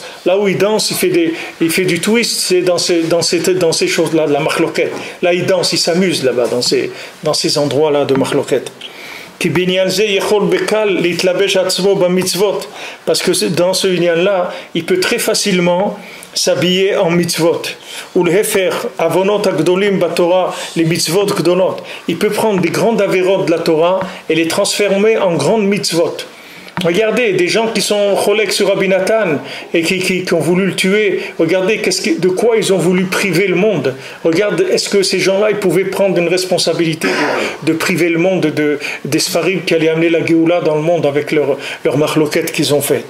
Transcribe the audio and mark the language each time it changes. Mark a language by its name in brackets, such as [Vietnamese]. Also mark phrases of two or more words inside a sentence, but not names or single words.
[French] Là où il danse, il fait du twist, c'est dans ces choses-là, de la machloket. Là il danse, il s'amuse là-bas, dans ces endroits-là de machloket. Parce que dans ce inyan-là, il peut très facilement s'habiller en mitzvot. [Hebrew] ולהפך עוונות הגדולים בתורה, les מצוות גדולות. [French] Il peut prendre des grandes avérotes de la Torah et les transformer en grandes mitzvot. Regardez, des gens qui sont cholek sur Rabbi Nathan et qui ont voulu le tuer, regardez de quoi ils ont voulu priver le monde. Regarde, est-ce que ces gens-là, ils pouvaient prendre une responsabilité de priver le monde des Sfarim qui allaient amener la Géoula dans le monde avec leur machloket qu'ils ont fait.